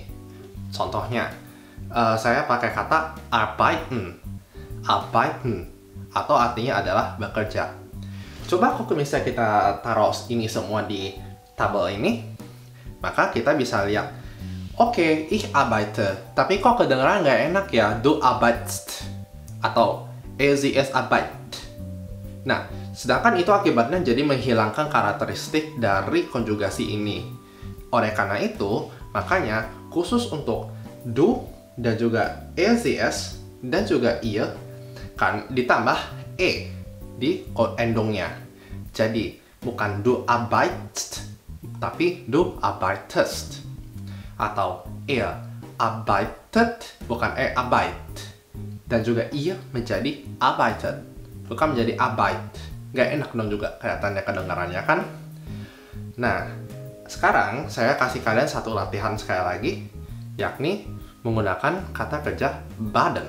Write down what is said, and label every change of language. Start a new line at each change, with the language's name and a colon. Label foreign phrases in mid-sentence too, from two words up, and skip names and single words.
Indonesian: Contohnya, saya pakai kata arbeiten, atau artinya adalah bekerja. Coba kalau misalnya kita taruh ini semua di tabel ini, maka kita bisa lihat, oke,
German: ich arbeite,
Indonesian: tapi kok kedengaran nggak enak ya,
German: du arbeitst, atau sie arbeit.
Indonesian: Nah, sedangkan itu akibatnya jadi menghilangkan karakteristik dari konjugasi ini. Oleh karena itu, makanya khusus untuk du dan juga es dan juga ihr kan ditambah e di endongnya. Jadi bukan
German: du arbeitst, tapi du arbeitest.
Indonesian: Atau
German: er arbeitet,
Indonesian: bukan arbeit. Dan juga ihr menjadi arbeitet, bukan menjadi arbeit. Gak enak dong juga kelihatannya kedengarannya kan? Nah, sekarang saya kasih kalian satu latihan sekali lagi, yakni menggunakan kata kerja baden.